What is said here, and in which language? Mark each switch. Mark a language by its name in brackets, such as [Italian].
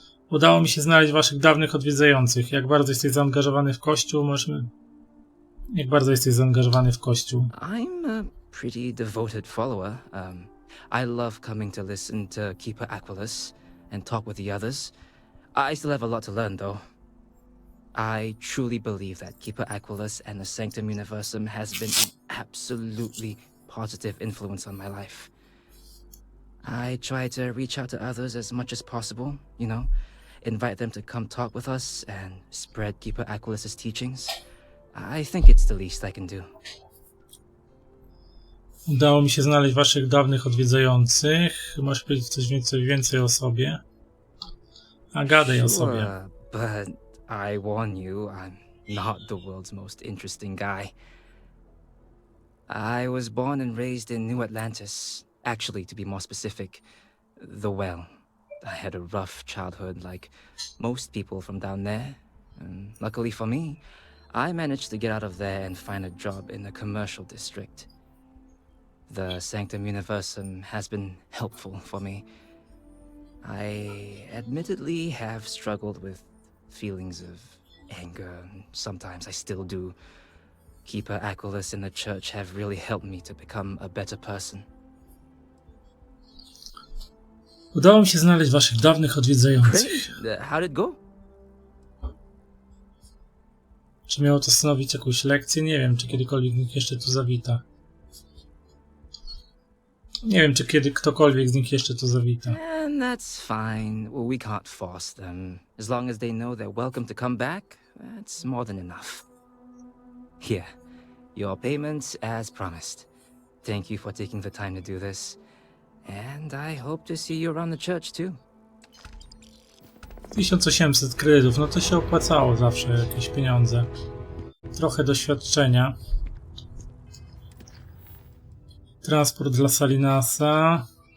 [Polish] Udało mi się znaleźć waszych dawnych odwiedzających. Jak bardzo jesteś zaangażowany w Kościół? Jak bardzo jesteś zaangażowany w Kościół? [English] I'm a pretty devoted follower. I love coming to listen to Keeper Aquilus and talk with the others. I still have a lot to learn, though. I truly believe that Keeper Aquilus and the Sanctum Universum has been an absolutely positive influence on my life. I try to reach out to others as much as possible, you know, invite them to come talk with us and spread Keeper Aquilus's teachings. I think it's the least I can do. [Polish] Udało mi się znaleźć waszych dawnych odwiedzających. Możesz powiedzieć coś więcej o sobie? A gadaj o sobie. [English] But I warn you, I'm not the world's most interesting guy. I was born and raised in New Atlantis. Actually, to be more specific, the Well. I had a rough childhood like most people from down there. And luckily for me, I managed to get out of there and find a job in the commercial district. The Sanctum Universum has been helpful for me. I admittedly have struggled with feelings of anger, and sometimes I still do. Keeper Aquilus and the church have really helped me to become a better person. [Polish] Udało mi się znaleźć waszych dawnych odwiedzających. [English] How did it go? [Polish] Czy miało to stanowić jakąś lekcję? Nie wiem, czy kiedykolwiek nikt jeszcze tu zawita. Nie wiem, czy kiedy ktokolwiek z nich jeszcze tu zawita. [English] And that's fine. Well, we can't force them. As long as they know they're welcome to come back, that's more than enough. Here, your payment as promised. Thank you for taking the time to do this. And I hope to see you around the church too. [Polish] 1800 kredytów, no to się opłacało zawsze jakieś pieniądze. Trochę doświadczenia. Transport dla Salinasa.